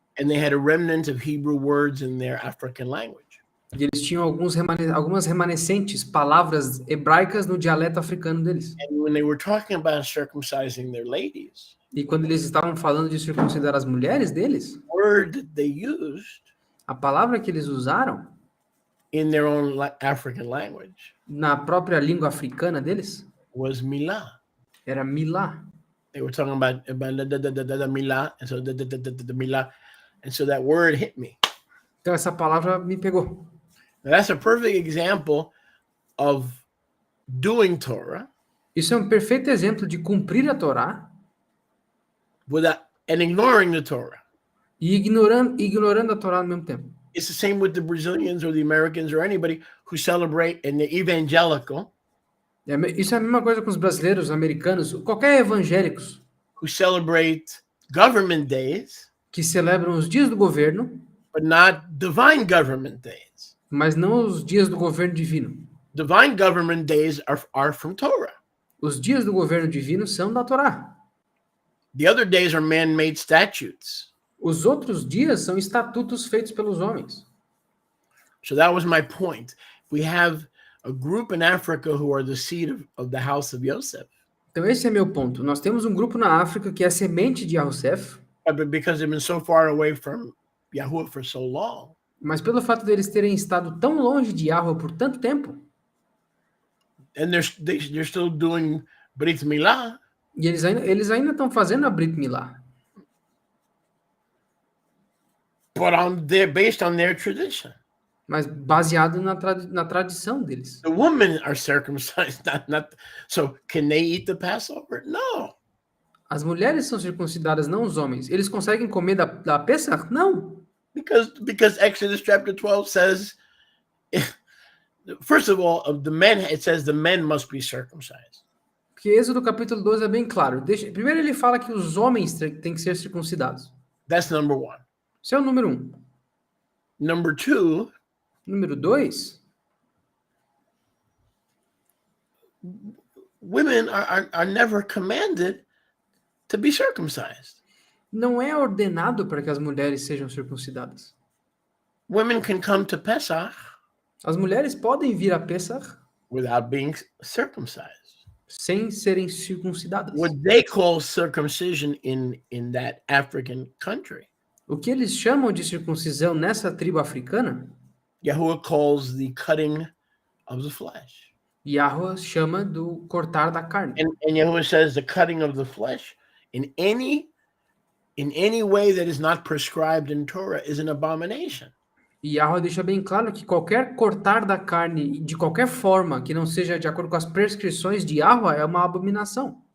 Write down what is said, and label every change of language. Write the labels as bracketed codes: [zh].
[en] And they had a remnant of Hebrew words in their African language. [pt] E eles tinham algumas remanescentes palavras hebraicas no dialeto africano deles. [en] And when they were talking about circumcising their ladies, [pt] E quando eles estavam falando de circuncidar as mulheres deles, [en] the word that they used [pt] a palavra que eles usaram [en] in their own African language [pt] na própria língua africana deles [en] was milah. [pt] era milá. [en] They were talking about the milah, and so the milah, and so that word hit me. [pt] Então essa palavra me pegou. [en] Now, that's a perfect example of doing Torah [pt] Isso é um perfeito exemplo de cumprir a Torá [en] and ignoring the Torah. [pt] e ignorando a Torá ao mesmo tempo. [en] It's the same with the Brazilians or the Americans or anybody who celebrate in the evangelical, [pt] Isso é a mesma coisa com os brasileiros, os americanos, qualquer evangélicos [en] who celebrate government days, [pt] que celebram os dias do governo, [en] but not divine government days. [pt] mas não os dias do governo divino. [en] Divine government days are from Torah. [pt] Os dias do governo divino são da Torá. [en] The other days are man-made statutes. [pt] Os outros dias são estatutos feitos pelos homens. [en] So that was my point. We have a group in Africa who are the seed of the house of Joseph. [pt] Então esse é meu ponto. Nós temos um grupo na África que é a semente de Yosef, [en] But because they've been so far away from Yahuwah for so long, [pt] mas pelo fato deles terem estado tão longe de Yahweh por tanto tempo, [en] and they're still doing Brit Milah, [pt] e eles ainda estão fazendo a Brit Milá, [en] but based on their tradition. [pt] mas baseado na tradição deles. [en] The women are circumcised, not. So can they eat the Passover? No. [pt] As mulheres são circuncidadas, não os homens. Eles conseguem comer da Pesach? Não. [en] Because Exodus chapter 12 says, first of all, of the men, it says the men must be circumcised. [pt] Porque Êxodo capítulo 12 é bem claro. Primeiro ele fala que os homens têm que ser circuncidados. [en] That's number one. [pt] Esse é o número 1. [en] Number two, [pt] Número 2, [en] women are never commanded to be circumcised. [pt] Não é ordenado para que as mulheres sejam circuncidadas. [en] Women can come to Pesach [pt] As mulheres podem vir a Pesach [en] without being circumcised. [pt] sem serem circuncidadas. [en] What they call circumcision in that African country, [pt] O que eles chamam de circuncisão nessa tribo africana, [en] Yahuwah calls the cutting of the flesh. [pt] Yahweh chama do cortar da carne. [en] And Yahuwah says the cutting of the flesh in any way that is not prescribed in Torah is an abomination. [pt] E Yahweh deixa bem claro que qualquer cortar da carne, de qualquer forma, que não seja de acordo com as prescrições de Yahweh, é uma abominação.